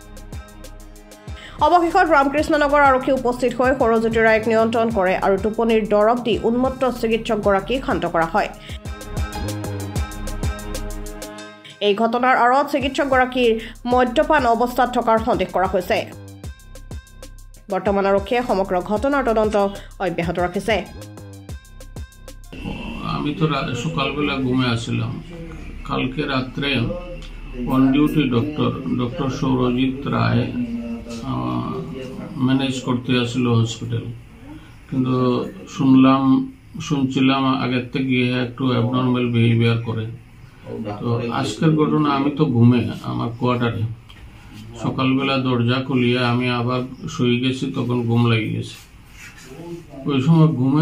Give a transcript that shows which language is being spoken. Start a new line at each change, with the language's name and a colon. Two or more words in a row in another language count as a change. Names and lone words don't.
Assamese: অৱশেষত ৰামকৃষ্ণ নগৰ আৰক্ষী উপস্থিত হৈ সৌৰজ্যোতি ৰায়ক নিয়ন্ত্ৰণ কৰে আৰু টোপনিৰ দৰৱ দি উন্মত্ত চিকিৎসকগৰাকীক শান্ত কৰা হয় এই ঘটনাৰ আঁৰত চিকিৎসকগৰাকীৰ মদ্যপান অৱস্থাত থকাৰ সন্দেহ কৰা হৈছে বৰ্তমান আৰক্ষীয়ে সমগ্ৰ ঘটনাৰ তদন্ত অব্যাহত ৰাখিছে
Bangla: আমি তো সকালবেলা ঘুমে আসছিলাম কালকে রাত্রে
English: on duty doctor
Bangla: সৌরজিৎ রায় ম্যানেজ করতে আসলো হসপিটাল কিন্তু শুনছিলাম আগের থেকে একটু
English: abnormal behaviour
Bangla: করে তো আজকের ঘটনা আমি তো ঘুমে আমার কোয়ার্টারে সকালবেলা দরজা খুলিয়ে আমি আবার শুয়ে গেছি তখন ঘুম লেগে গেছে ওই সময় ঘুমের